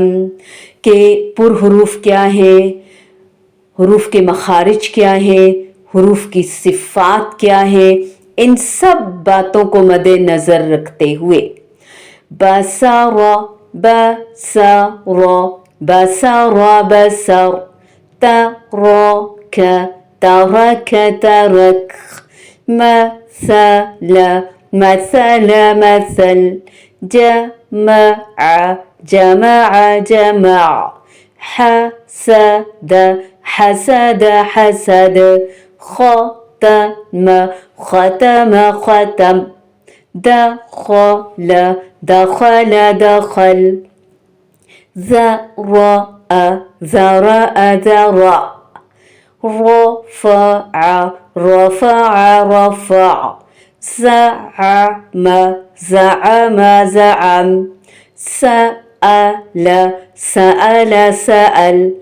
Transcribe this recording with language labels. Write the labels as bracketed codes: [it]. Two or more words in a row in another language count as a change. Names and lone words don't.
[ur] کہ پر حروف کیا ہے، حروف کے مخارج کیا ہے، حروف کی صفات کیا ہے، ان سب باتوں کو مد نظر رکھتے ہوئے بسر، [ar] بسر، بسر، بسر، ترک، ترک، ترک، مثل، مثل، مثل، جمع، جمع، جمع، حسد، حسد، حسد، ختم، ختم، ختم، دخل، دخل، دخل، ذرأ، ذرأ، ذرأ، رفع، رفع، رفع، زعم، زعم، زعم، سأل، سأل، سأل،